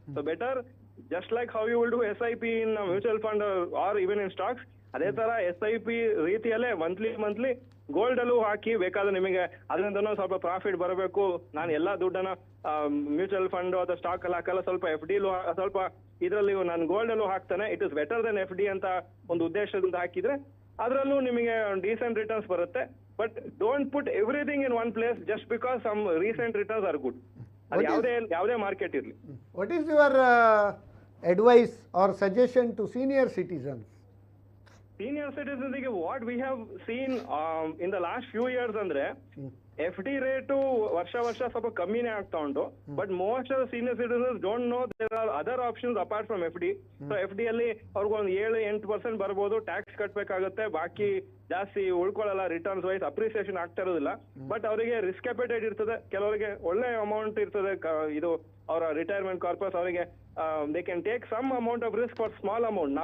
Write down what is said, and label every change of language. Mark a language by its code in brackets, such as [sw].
[en] so better just like how you will do SIP in mutual fund or even in stocks, [kn] ಅದೇ ತರ SIP ರೀತಿಯಲ್ಲೇ monthly gold ಅಲ್ಲೂ ಹಾಕಿ, ಬೇಕಾದ್ರೆ ನಿಮಗೆ ಅದರಿಂದ ಸ್ವಲ್ಪ ಪ್ರಾಫಿಟ್ ಬರಬೇಕು, ನಾನು ಎಲ್ಲಾ ದುಡ್ಡನ್ನ ಮ್ಯೂಚುವಲ್ ಫಂಡ್ ಅಥವಾ ಸ್ಟಾಕ್ ಅಲ್ಲಿ ಹಾಕಲ್ಲ, ಸ್ವಲ್ಪ FD ಸ್ವಲ್ಪ ಇದರಲ್ಲಿ ನಾನು ಗೋಲ್ಡ್ ಅಲ್ಲೂ ಹಾಕ್ತಾನೆ, [en] it is better than FD [kn] ಅಂತ ಒಂದು ಉದ್ದೇಶದಿಂದ ಹಾಕಿದ್ರೆ ಅದರಲ್ಲೂ ನಿಮಗೆ ಡೀಸೆಂಟ್ ರಿಟರ್ನ್ಸ್ ಬರುತ್ತೆ. [en] But don't put everything in one place just because some recent returns are good. [kn] ಅದು ಯಾವುದೇ ಮಾರ್ಕೆಟ್ ಇರಲಿ. [en] What is your advice or suggestion to senior citizens? Senior citizens ಗೆ what we have seen in the last few years [kn] ಅಂದ್ರೆ FD rate ವರ್ಷ ಸ್ವಲ್ಪ ಕಮ್ಮಿನೇ ಆಗ್ತಾ ಉಂಟು. [en] But most of senior citizens don't know there are other options apart from FD. [kn] So FD ಅಲ್ಲಿ ಅವ್ರಿಗೊಂದು 7-8% ಬರ್ಬೋದು, ಟ್ಯಾಕ್ಸ್ ಕಟ್ಬೇಕಾಗುತ್ತೆ, ಬಾಕಿ ಜಾಸ್ತಿ ಉಳ್ಕೊಳ್ಳಲ್ಲ, ರಿಟರ್ನ್ಸ್ ವೈಸ್ ಅಪ್ರಿಸಿಯೇಷನ್ ಆಗ್ತಾ ಇರೋದಿಲ್ಲ. ಬಟ್ ಅವರಿಗೆ ರಿಸ್ಕ್ ಅಪೆಟೈಟ್ ಇರ್ತದೆ, ಕೆಲವರಿಗೆ ಒಳ್ಳೆ ಅಮೌಂಟ್ ಇರ್ತದೆ, ಇದು ಅವರ ರಿಟೈರ್ಮೆಂಟ್ ಕಾರ್ಪಸ್, ಅವರಿಗೆ [en] They can take some amount of risk for small amount.